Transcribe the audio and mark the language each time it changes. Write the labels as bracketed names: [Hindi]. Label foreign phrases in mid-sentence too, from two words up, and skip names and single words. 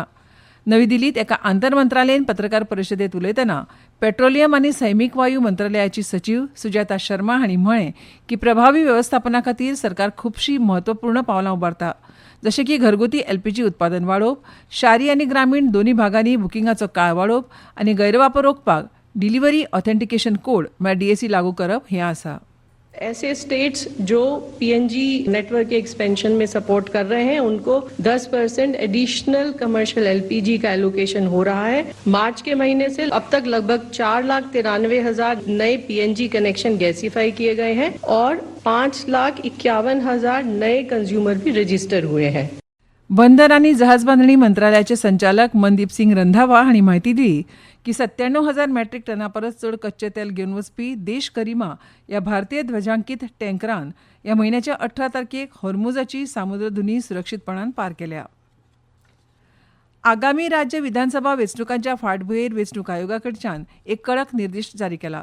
[Konkani] नवी दिल्लीत एका आंतरमंत्रालयीन पत्रकार परिशदेत उलयतना पेट्रोलियम आनी सैमीक वायू मंत्रालयाची सचिव सुजाता शर्मा हांणी म्हळें की प्रभावी वेवस्थापना खातीर सरकार खुबशीं म्हत्वपूर्ण पावलां उबारता, जशें की घरगुती एलपीजी उत्पादन वाडोवप, शारी आनी ग्रामीण दोनी भागांनी बुकिंगाचो काळ वाडोवप आनी गैरवापर रोखपाक [English] delivery authentication code [Konkani] म्हळ्यार डीएसी लागू करप हें आसा. [Hindi] ऐसे स्टेट्स जो [English] PNG network [Hindi] के एक्सपेंशन में सपोर्ट कर रहे हैं उनको 10% [English] additional commercial LPG [Hindi] का एलोकेशन हो रहा है. मार्च के महीने से अब तक लगभग 4,93,000 नए [English] PNG connection gasify [Hindi] किए गए हैं और 5,51,000 नए कंज्यूमर भी रजिस्टर हुए हैं. [Konkani] बंदर आनी जहाज बांधणी मंत्रालयाचे संचालक मनदीप सिंग रंधावा हांणी म्हायती दिली की 97,000 मॅट्रिक टना परस चड कच्चे तेल घेवन वचपी देश करिमा ह्या भारतीय ध्वजांकीत टँकरान ह्या म्हयन्याच्या 18 तारखेक हॉर्मुजाची सामुद्रधुनी सुरक्षीतपणान पार केल्या. आगामी राज्य विधानसभा वेंचणुकांच्या फाटभुंयेर वेंचणूक आयोगा कडच्यान एक कडक निर्देश जारी केला.